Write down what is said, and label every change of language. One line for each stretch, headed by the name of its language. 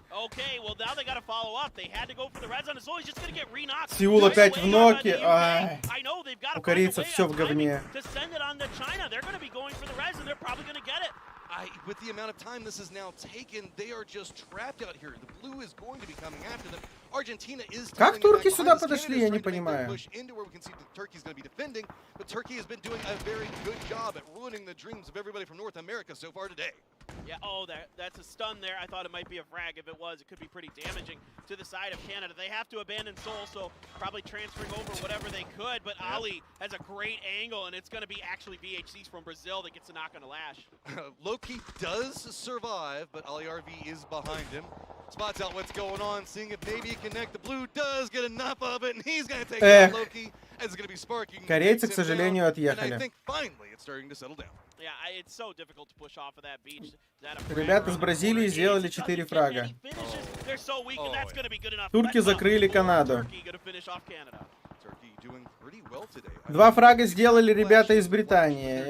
English: Okay, well now they got to follow up. They had to go for the res on his soul. He's just going to get re-knocked.
Russian: Сеул опять в ноке.
English: I know they've got
Russian: У корейцев все в говне.
English: To send it on to China. They're going to be going for the res and they're probably going to get it. With the amount of time this is now taken, they are just trapped out here. The blue is going to be coming after them. Argentina is.
Russian: Как турки сюда подошли, я не понимаю.
English: Into where we can see that Turkey's going to be defending, but Turkey has been doing a very good job at ruining the dreams of everybody from North America so far today. Yeah, oh, that's a stun there. I thought it might be a frag. If it was, it could be pretty damaging to the side of Canada. They have to abandon Seoul, so probably transferring over whatever they could, but Ali has a great angle, and it's going to be actually VHCs from Brazil that gets a knock on the lash. Loki does survive, but Ali RV is behind him. Spots out what's going on, seeing if maybe he can connect. The blue does get enough of it, and he's going to take out Loki. It's going to be Sparking.
Russian: Корейцы, к сожалению,
English: And
Russian: отъехали.
English: I think finally it's starting to settle down. Yeah, it's so difficult to push off of that beach.
Russian: Ребята из Бразилии сделали 4 фрага.
English: They're so weak, and that's going to be good enough.
Russian: Турки закрыли Канаду.
English: Turkey going to finish off Canada. Turkey doing pretty well today.
Russian: 2 фрага сделали ребята из Британии.